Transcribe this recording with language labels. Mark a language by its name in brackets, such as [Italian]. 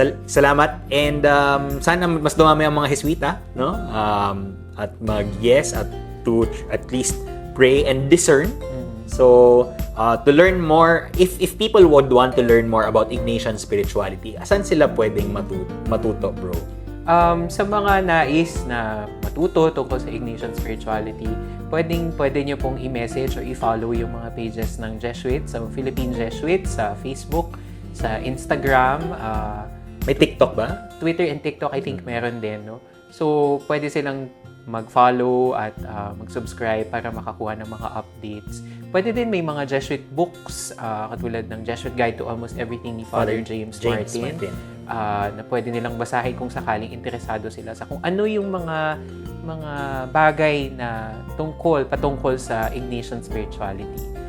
[Filipino] Salamat and sana mas dumami ang mga Heswita, no? At mag-yes at [English] to at least pray and discern. So, to learn more, if people would want to learn more about Ignatian spirituality, [Filipino] asan sila pwedeng matuto, bro? Sa mga nais na matuto tungkol sa Ignatian spirituality, pwede nyo pong i-message or i-follow yung mga pages ng Jesuits, sa Philippine Jesuits, sa Facebook, sa Instagram, May TikTok ba? [English] Twitter and TikTok, I think [Filipino] meron din, no? So, pwede silang mag-follow at mag-subscribe para makakuha ng mga updates. Pwede din may mga Jesuit books, katulad ng Jesuit Guide to Almost Everything ni Father James Martin. Na pwede nilang basahin kung sakaling interesado sila sa kung ano yung mga bagay na patungkol sa Ignatian spirituality.